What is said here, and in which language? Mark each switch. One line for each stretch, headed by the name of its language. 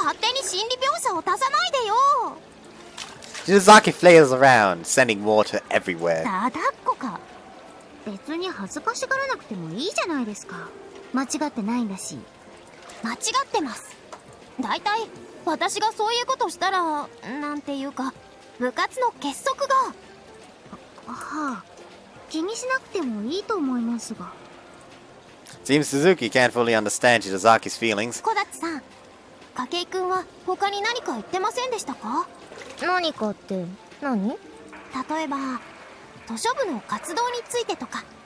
Japanese: 勝手に心理描写を足さないでよ。
English: Yuzaki flails around, sending water everywhere.
Japanese: だだっこか。別に恥ずかしがらなくてもいいじゃないですか。間違ってないんだし。間違ってます。だいたい私がそういうことしたら、なんていうか部活の結束が。はあ、気にしなくてもいいと思いますが。
English: Seems Suzuki can't fully understand Shidazaki's feelings.
Japanese: 小立さん、筧くんは他に何か言ってませんでしたか？何かって何？例えば図書部の活動についてとか。